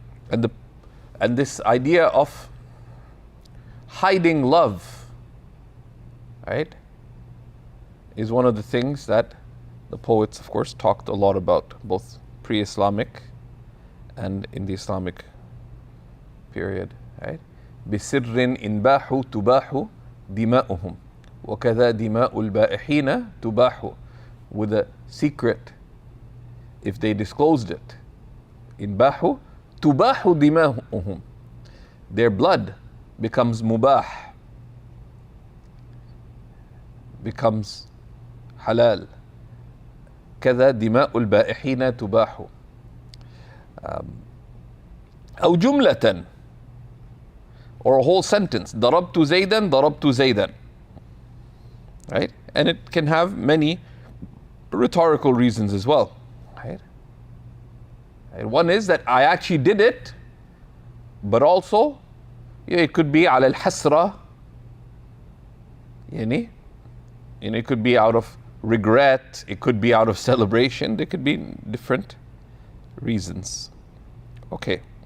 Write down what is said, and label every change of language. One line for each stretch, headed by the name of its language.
English: And this idea of hiding love, right, is one of the things that the poets, of course, talked a lot about, both pre-Islamic and in the Islamic period, right?
Arabic: بسر إنباح تباح دماؤهم وكذا دماء البائحين تباح.
English: With a secret, if they disclosed it,
Arabic: إنباح تباح دماؤهم,
English: their blood becomes mubah, becomes halal.
Arabic: كذا دماء البائحين تباح. أو جملة,
English: or a whole sentence,
Arabic: ضربت زيدا ضربت زيدا, right?
English: And it can have many rhetorical reasons as well, right? And one is that I actually did it, but also it could be
Arabic: على الحسرة, يعني,
English: and it could be out of regret, it could be out of celebration, there could be different reasons. Okay.